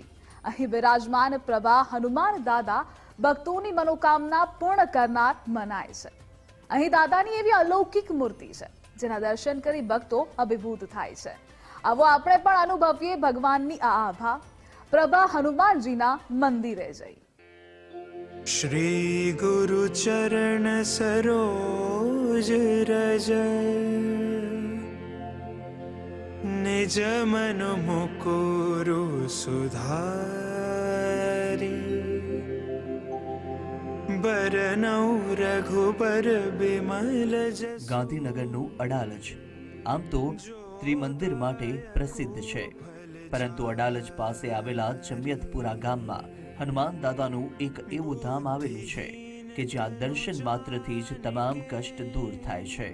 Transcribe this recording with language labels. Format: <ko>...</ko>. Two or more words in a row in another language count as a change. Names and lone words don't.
<gu>અહીં બિરાજમાન પ્રભા હનુમાન દાદા ભક્તોની મનોકામના પૂર્ણ કરનાર મનાય છે. અહીં દાદાની એવી અલૌકિક મૂર્તિ છે જેના દર્શન કરી ભક્તો અભિભૂત થાય છે. આવો આપણે પણ અનુભવીએ ભગવાનની આ આભા. પ્રભા હનુમાનજીના મંદિરે જઈ.</gu> <awa>श्री गुरु चरण सरोज रज निज मन मुकुरु सुधारी बरनौ रघुबर बिमल जस.</awa> <gu>ગાંધીનગરનું અડાલજ આમ તો ત્રિમંદિર માટે પ્રસિદ્ધ છે, પરંતુ અડાલજ પાસે આવેલા જમિયતપુરા ગામમાં હનુમાન દાદાનું એક એવું ધામ આવેલું છે કે જ્યાં દર્શન માત્રથી જ તમામ કષ્ટ દૂર થાય છે.</gu>